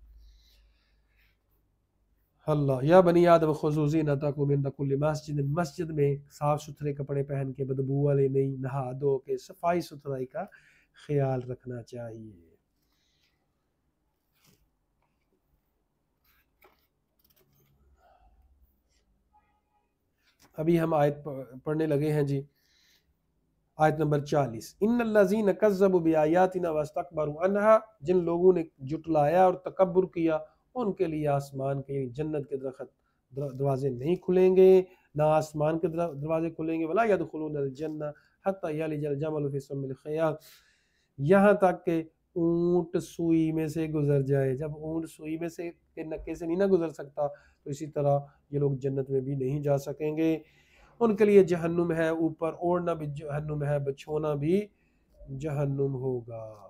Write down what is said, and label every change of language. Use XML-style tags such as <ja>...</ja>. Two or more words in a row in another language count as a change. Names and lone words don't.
<ur>अल्लाह,</ur> <ar>يا بني آدم خذوا زينتكم عند كل مسجد,</ar> <ur>مسجد میں صاف ستھرے کپڑے پہن کے، بدبو والے نہیں، نہا دھو کے صفائی ستھرائی کا خیال رکھنا چاہیے. ابھی ہم آیت پڑھنے لگے ہیں جی، آیت نمبر 40,</ur> <ar>إن الذين كذبوا بآياتنا واستكبروا عنها,</ar> <ur>جن لوگوں نے جھٹلایا اور تکبر کیا، ان کے لیے آسمان کے جنت کے دروازے نہیں کھلیں گے، نہ آسمان کے دروازے کھلیں گے,</ur> <ar>ولا يدخلون الجنة حتى يلج الجمل في سم الخياط,</ar> <ur>یہاں تک کہ اونٹ سوئی میں سے گزر جائے. جب اونٹ سوئی میں سے کے ناکے سے نہیں نا گزر سکتا، تو اسی طرح یہ لوگ جنت میں بھی نہیں جا سکیں گے. ان کے لیے جہنم ہے، اوپر اوڑھنا بھی جہنم ہے، بچھونا بھی جہنم ہوگا.</ur>